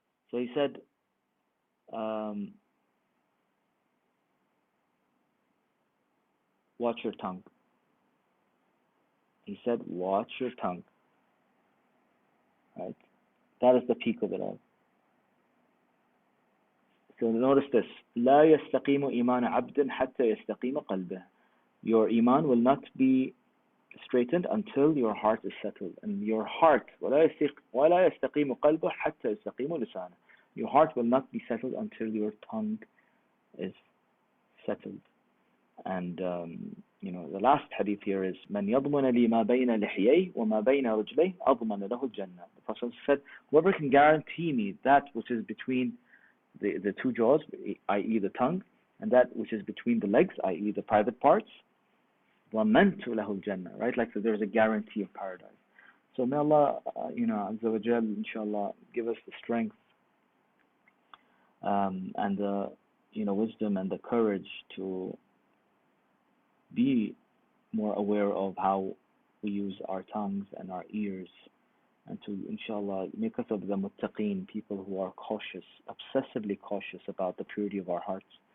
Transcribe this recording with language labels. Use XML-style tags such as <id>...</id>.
<en>So he said, watch your tongue. He said, watch your tongue. Right? That is the peak of it all. So notice this.</en> <ar>لا يستقيم إيمان عبد حتى يستقيم قلبه.</ar> <en>Your iman will not be straightened until your heart is settled. And your heart,</en> <ar>ولا يستقيم قلبه حتى يستقيم لسانه.</ar> <en>Your heart will not be settled until your tongue is settled. And you know, the last hadith here is</en> <ar>من يضمن لي ما بين لحييه وما بين رجليه أضمن له الجنة.</ar> <en>The Prophet said, whoever can guarantee me that which is between the 2 jaws, i.e. the tongue, and that which is between the legs, i.e. the private parts,</en> <ar>ضمنت له الجنة,</ar> <en>right? Like, so there's a guarantee of paradise. So may Allah, you know, Azza wa Jal, inshallah, give us the strength and the, you know, wisdom and the courage to be more aware of how we use our tongues and our ears, and to, inshallah, make us of the muttaqeen, people who are cautious, obsessively cautious about the purity of our hearts.</en>